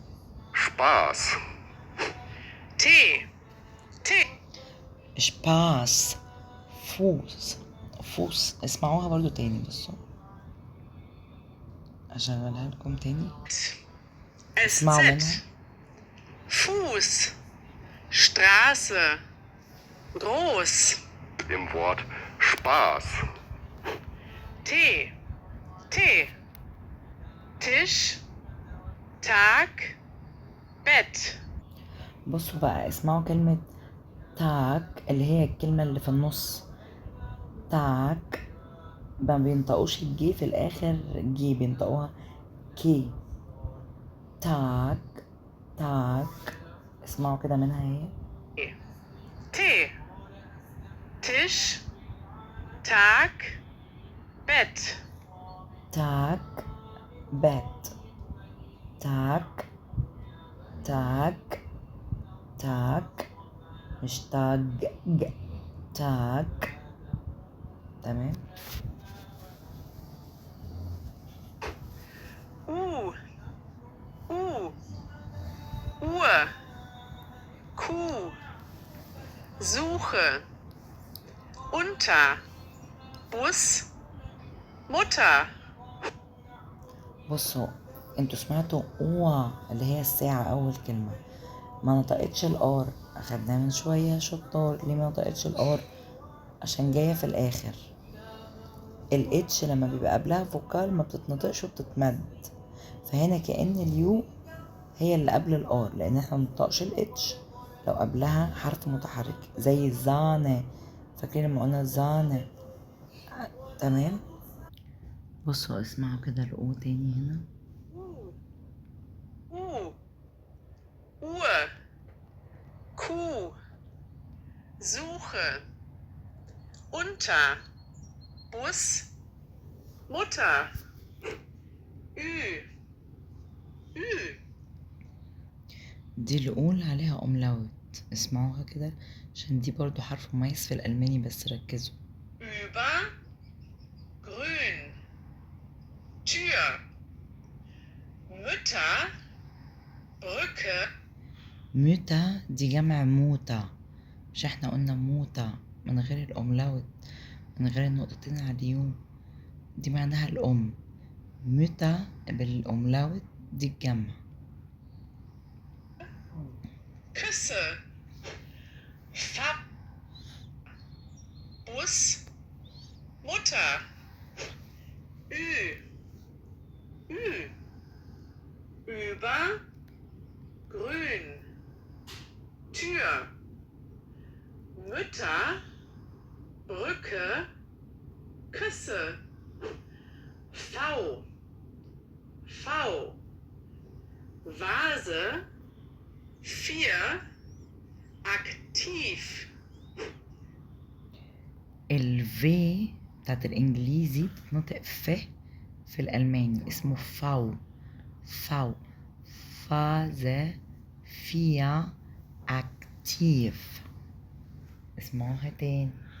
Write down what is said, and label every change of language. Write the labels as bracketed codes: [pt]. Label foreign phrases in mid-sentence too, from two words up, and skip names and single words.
[de] Spaß. T. T. Spaß. Fuß Fuß. [ar] اسمعوها برضو تاني بصوا اشغلها لكم تاني. اسمعوا منها. [de] SZ. Fuß. Straße. Groß. Im Wort Spaß. T. T. Tisch. Tag. Bett. [ar] بصوا بقى اسمعوا كلمة تاك اللي هي الكلمة اللي في النص. تاك ما بينطقوش الجي في الآخر جي، بينطقوها كي. [de] Tag Tag. [ar] اسمعوا كده منها هي. [de] T. Tisch. Tag. Bett. Tag Bett. Tag Tag Tag. [ar] مش تاج تاك. تمام. [de] U. Uhr. Kuh. Suche. Unter. Bus. Mutter. [ar] بصوا انتوا سمعتوا أوا اللي هي الساعة أول كلمة، ما نطقتش الآر. أخدناه من شوية، شطار. ليه ما نطقتش الآر؟ عشان جاية في الآخر. الاتش لما بيبقى قبلها فوكال ما بتتنطقش وبتتمد، فهنا كأن اليو هي اللي قبل الآر، لأن احنا منطقش الاتش لو قبلها حرف متحرك زي زانة. فاكرين لما قلنا زانة؟ تمام. بصوا اسمعوا كده الأو تاني هنا. [de] U, Uhr, Kuh, Suche, unter, Bus, Mutter, Ü, Ü, [ar] دي الأو اللي عليها أملاوت، اسمعوها كده عشان دي برضو حرف مميز في الألماني، بس ركزوا. [de] über, grün, Tür, Mütter, Brücke, [ar] موتا دي جمع موتا، مش احنا قلنا موتا من غير الأملاوت، من غير النقطتين على اليو، دي معناها الأم. موتا بالأملاوت دي الجمع. [de] Küsse, Fahr, Bus, Mutter, Ü, Ü, über, grün, Tür, Mütter, Brücke, Küsse, V, V, Vase, 4, aktiv, [ar] الفي بتاعت الإنجليزي بتتنطق ف في الألماني، اسمه فاو. [de] V Vase vier aktiv. [ar] اسمعوها تاني.